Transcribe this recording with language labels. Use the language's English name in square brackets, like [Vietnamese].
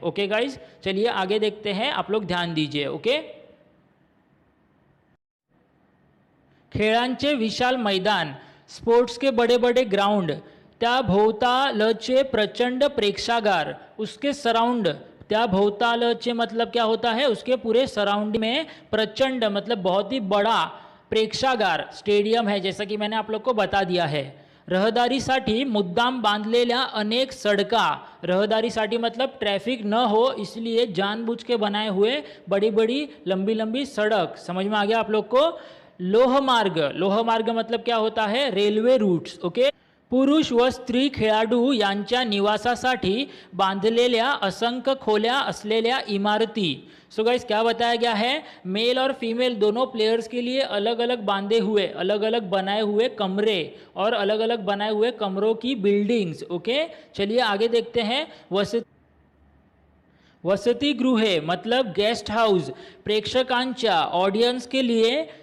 [Hindi] Okay guys, चलिए आगे देखते हैं, आप लोग ध्यान दीजिए। ओके, [Marathi] खेळांचे विशाल मैदान, [Hindi] स्पोर्ट्स के बड़े बड़े ग्राउंड, [Marathi] त्या भोवतालचे प्रचंड प्रेक्षागार, [Hindi] उसके सराउंड, त्या भोवतालचे मतलब क्या होता है, उसके पूरे सराउंड में प्रचंड मतलब बहुत ही बड़ा प्रेक्षागार स्टेडियम है, जैसा कि मैंने आप लोग को बता दिया है। [Marathi] रहदारीसाठी मुद्दाम बांधलेल्या अनेक सड़का, [Hindi] रहदारीसाठी मतलब ट्रैफिक न हो इसलिए जानबूझ के बनाए हुए बड़ी बड़ी लंबी लंबी सड़क। समझ में आ गया आप लोग को? लोहमार्ग, लोहमार्ग मतलब क्या होता है, रेलवे रूट्स। [Marathi] ओके, पुरुष व स्त्री खेळाडू यांच्या निवासासाठी बांधलेल्या असंख्य खोल्या असलेल्या इमारती। [Hindi] सो गाइस क्या बताया गया है, मेल और फीमेल दोनों प्लेयर्स के लिए अलग अलग बांधे हुए, अलग अलग बनाए हुए कमरे और अलग अलग बनाए हुए कमरों की बिल्डिंग्स। ओके, चलिए आगे देखते हैं। वसतिगृहे मतलब गेस्ट हाउस, प्रेक्षकांच्या ऑडियंस के लिए